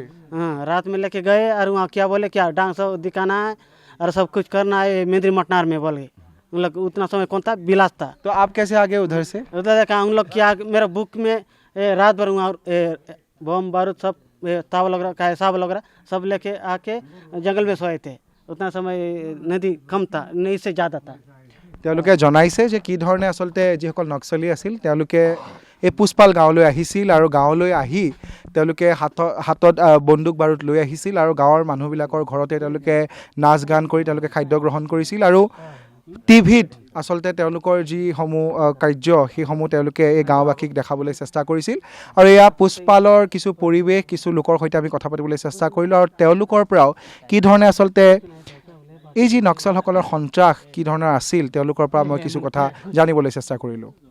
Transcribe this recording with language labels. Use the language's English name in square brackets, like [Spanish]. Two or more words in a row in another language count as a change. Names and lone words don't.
[Hindi] हाँ रात में लेके गए और वहाँ क्या बोले क्या डांस दिखाना है और सब कुछ करना है मेंद्री मटनार में बोले उन लोग उतना समय कौन था बिलास था तो आप कैसे आ गए उधर से उधर देखा उन लोग क्या मेरा बुक में रात भर वहाँ बम बारूद सब ताव वगैरह का हिसाब वगैरह सब लेके आके जंगल में सोए थे उतना समय नदी कम था नहीं से ज़्यादा था [Assamese] তেওঁলোকে জনাইছে যে কি ধৰণে আচলতে যিসকল নক্সলী আছিল তেওঁলোকে এই পুষ্পাল গাঁৱলৈ আহিছিল আৰু গাঁৱলৈ আহি তেওঁলোকে হাতত বন্দুক বাৰুদ লৈ আহিছিল আৰু গাঁৱৰ মানুহবিলাকৰ ঘৰতে তেওঁলোকে নাচ গান কৰি তেওঁলোকে খাদ্য গ্ৰহণ কৰিছিল আৰু টিভিত আচলতে তেওঁলোকৰ যিসমূহ কাৰ্য সেইসমূহ তেওঁলোকে এই গাঁওবাসীক দেখাবলৈ চেষ্টা কৰিছিল আৰু এয়া পুষ্পালৰ কিছু পৰিৱেশ কিছু লোকৰ সৈতে আমি কথা পাতিবলৈ চেষ্টা কৰিলোঁ আৰু তেওঁলোকৰ পৰাও কি ধৰণে আচলতে এই যি নক্সালসকলৰ সন্ত্ৰাস কি ধৰণৰ আছিল তেওঁলোকৰ পৰা মই কিছু কথা জানিবলৈ চেষ্টা কৰিলোঁ।